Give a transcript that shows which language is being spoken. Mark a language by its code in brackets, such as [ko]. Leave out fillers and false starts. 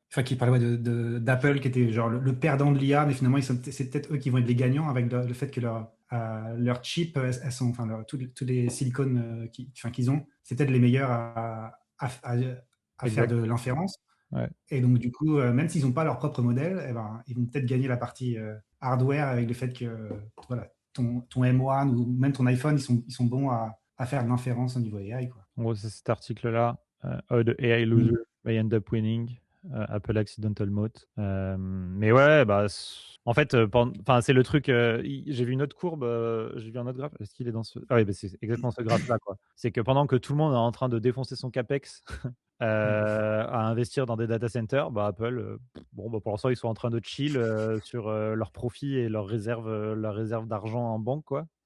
[fr] enfin, qui parlait d'Apple, qui était genre le perdant de l'IA, mais finalement, c'est peut-être eux qui vont être les gagnants avec le fait que leurs chips, elles sont, enfin, tous les silicones qu'ils ont, c'est peut-être les meilleurs à faire Exact. de l'inférence. Ouais. Et donc, du coup, même s'ils n'ont pas leur propre modèle, eh ben, ils vont peut-être gagner la partie hardware avec le fait que voilà, ton M1 ou même ton iPhone, ils sont bons à faire de l'inférence au niveau AI, quoi. En gros, c'est cet article-là. [en] How the AI loser may end up winning. Apple Accidental Mode. [fr] Mais ouais, bah, en fait, c'est le truc. J'ai vu une autre courbe, j'ai vu un autre graphe. Est-ce qu'il est dans ce. Ah oui, bah, c'est exactement ce graphe-là, quoi. C'est que pendant que tout le monde est en train de défoncer son capex à investir dans des data centers, bah, Apple, bon, bah, pour l'instant, ils sont en train de chill sur leurs profits et leurs réserve d'argent en banque, quoi.